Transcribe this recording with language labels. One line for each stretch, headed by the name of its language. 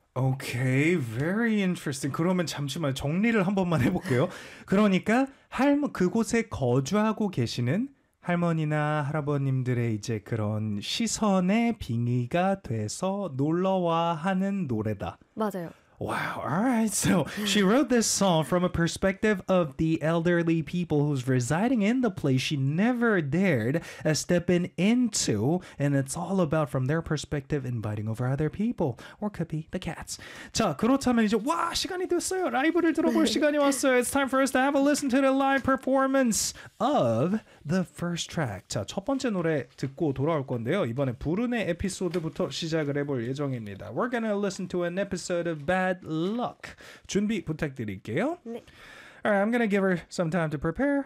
English: Okay, very interesting.
Korean: 그러면 잠시만 정리를 한 번만 해볼게요. 그러니까 그곳에 거주하고 계시는 할머니나 할아버님들의 이제 그런 시선에 빙의가 돼서 놀러와 하는 노래다. 맞아요.
English: Wow, all right. So she wrote this song from a perspective of the elderly people who's residing in the place she never dared step into. And it's all about from their perspective inviting over other people. Or could be the cats.
Korean: 자, 그렇다면 이제 와, 시간이 됐어요. 라이브를 들어볼 시간이 왔어요.
English: It's time for us to have a listen to the live performance of the first track.
Korean: 자, 첫 번째 노래 듣고 돌아올 건데요. 이번에 불운의 에피소드부터 시작을 해볼 예정입니다.
English: We're gonna listen to an episode of Bad Luck.
Korean: 준비 부탁드릴게요. 네.
English: Alright, I'm gonna give her some time to prepare.